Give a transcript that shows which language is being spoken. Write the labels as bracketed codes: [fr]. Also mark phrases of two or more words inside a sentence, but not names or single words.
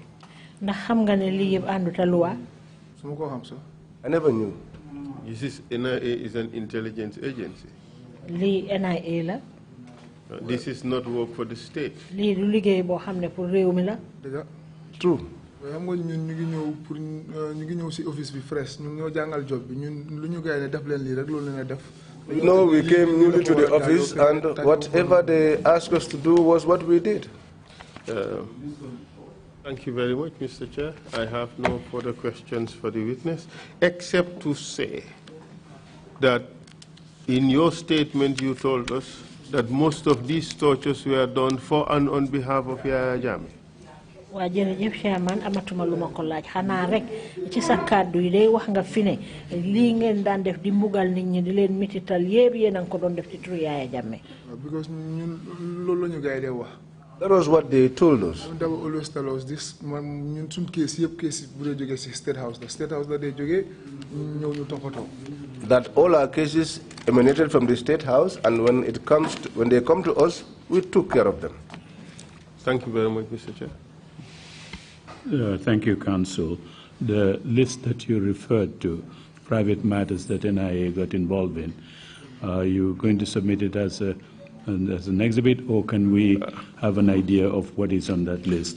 [en] I never knew. This NIA is an intelligence agency. This is not work for the state. True. [wo] xam nga ñun ñu ngi ñëw pour ñu ngi ñëw ci office bi fresh ñun ñoo jàngal job bi ñun lu ñu gaay ne def leen lii rek loolu leen def. [en] You know, we came newly to the office and whatever they asked us to do was what we did. Thank you very much, Mr. Chair. I have no further questions for the witness, except to say that in your statement you told us that most of these tortures were done for and on behalf of Yaya Jammeh. [wo] Wa jërëjëf Chairman amatuma lu ma ko laaj xanaa rek ci sa kàddu yi day wax nga fi ne lii ngeen daan def di mbugal nit ñi di leen mitital yépp yéen a ngi ko doon def ci turu Yaya Jammeh. Because ñun loolu la ñu gaay dee wax. [en] That was what they told us. They always tell us this. [wo] ñun suñ case yëpp case bu dee jógee ci State House la State House la dee jógee ñëw ñu toppatoo. [en] That all our cases emanated from the State House, and when they come to us, we took care of them. Thank you very much, Mr. Chair. Thank you, Counsel. The list that you referred to, private matters that NIA got involved in, are you going to submit it as an exhibit, or can we have an idea of what is on that list?